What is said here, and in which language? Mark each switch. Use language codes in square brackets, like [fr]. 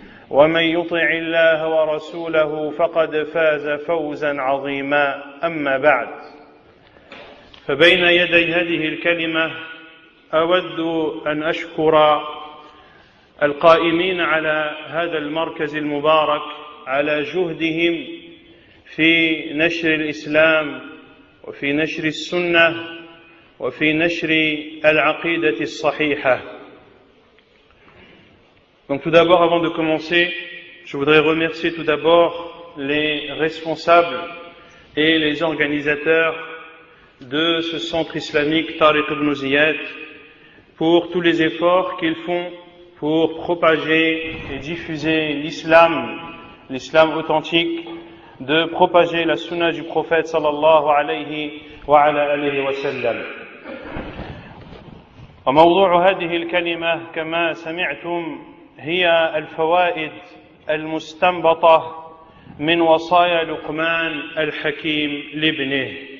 [ar] ومن يطع الله ورسوله فقد فاز فوزا عظيما أما بعد فبين يدي هذه الكلمة أود أن أشكر القائمين على هذا المركز المبارك على جهدهم في نشر الإسلام وفي نشر السنة وفي نشر العقيدة الصحيحة. [fr] Donc tout d'abord, avant de commencer, je voudrais remercier tout d'abord les responsables et les organisateurs de ce centre islamique Tariq ibn Ziyad pour tous les efforts qu'ils font pour propager et diffuser l'islam authentique, de propager la sunna du prophète [ar] sallallahu alayhi wa ala alihi wa sallam. وموضوع هذه الكلمة كما سمعتم هي الفوائد المستنبطة من وصايا لقمان الحكيم لابنه.